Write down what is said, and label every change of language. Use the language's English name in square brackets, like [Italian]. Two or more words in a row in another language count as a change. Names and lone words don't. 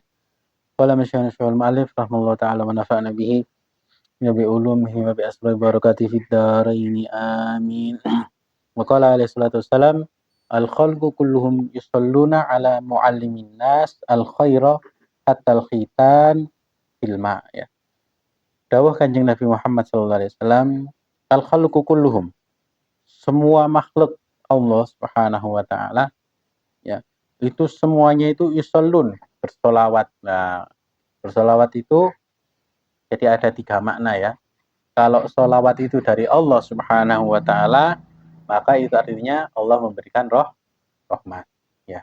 [Arabic] قال مشايخ المؤلف رحمه الله تعالى ونفعنا به وبعلومه وبأسرار بركاته في الدارين آمين. وقال عليه الصلاة والسلام الخلق كلهم يصلون على معلم الناس الخير حتى الحيتان في الماء يا. [Javanese] Dawuh Kanjeng [Arabic] نبي محمد صلى الله عليه وسلم الخلق كلهم, [Indonesian] semua makhluk Allah [Arabic] سبحانه وتعالى [Indonesian] ya, itu semuanya itu yusallun, bersolawat. Nah, bersolawat itu jadi ada 3 makna ya. Kalau solawat itu dari Allah [Arabic] سبحانه وتعالى, [Indonesian] maka itu artinya Allah memberikan rahmat ya.